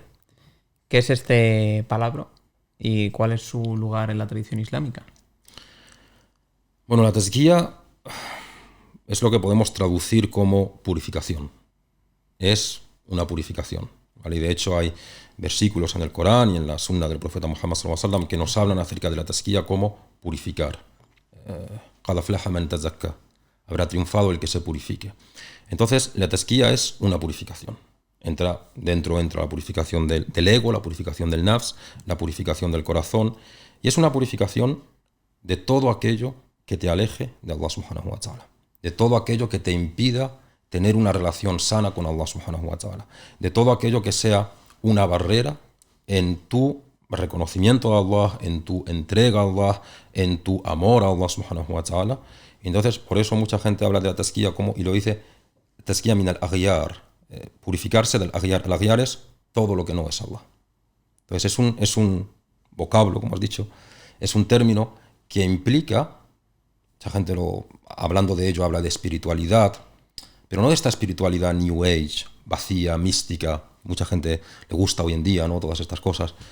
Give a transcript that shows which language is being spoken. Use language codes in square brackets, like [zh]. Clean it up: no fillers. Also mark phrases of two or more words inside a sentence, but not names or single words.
[es] ¿Qué es este palabra y cuál es su lugar en la tradición islámica? Bueno, la tezkiya es lo que podemos traducir como purificación. Es una purificación, ¿vale? Y de hecho hay versículos en el Corán y en la sunna del profeta Muhammad [ar] صلى الله عليه وسلم [es] que nos hablan acerca de la tezkiya como purificar. [ar] قد أفلح من تزكى. [es] Habrá triunfado el que se purifique. Entonces, la tezkiya es una purificación. Entra la purificación del ego, la purificación del nafs, la purificación del corazón. Y es una purificación de todo aquello que te aleje de Allah [ar] سبحانه وتعالى. [es] De todo aquello que te impida tener una relación sana con Allah [ar] سبحانه وتعالى. [es] De todo aquello que sea una barrera en tu reconocimiento a Allah, en tu entrega a Allah, en tu amor a Allah [ar] سبحانه وتعالى. [es] Entonces, por eso mucha gente habla de la tezkiya como, y lo dice, [ar] تزكية من الأغيار, [es] purificarse del aghyar. El aghyar es todo lo que no es Allah. Entonces es un vocablo, como has dicho, es un término que implica, mucha gente hablando de ello habla de espiritualidad, pero no de esta espiritualidad [en] New Age, [es] vacía, mística, mucha gente le gusta hoy en día, ¿no?